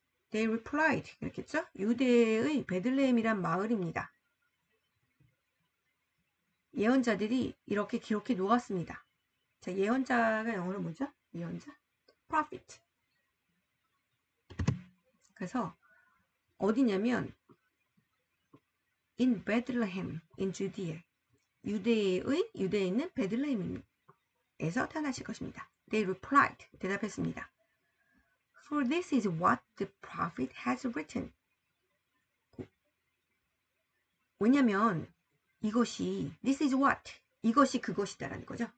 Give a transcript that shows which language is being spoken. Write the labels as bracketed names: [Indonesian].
[English] They replied. [Korean] 이렇게 했죠? 유대의 베들레헴이란 마을입니다. 예언자들이 이렇게 기록해 놓았습니다. 자, 예언자가 영어로 뭐죠? 예언자? prophet. 그래서 어디냐면 [English] in Bethlehem, in Judea. [Korean] 유대에 있는 베들레헴에서 태어나실 것입니다. [English] They replied. [Korean] 대답했습니다. [English] For this is what the prophet has written. [Korean] 왜냐면 이것이 [English] this is what [Korean] 이것이 그것이다라는 거죠.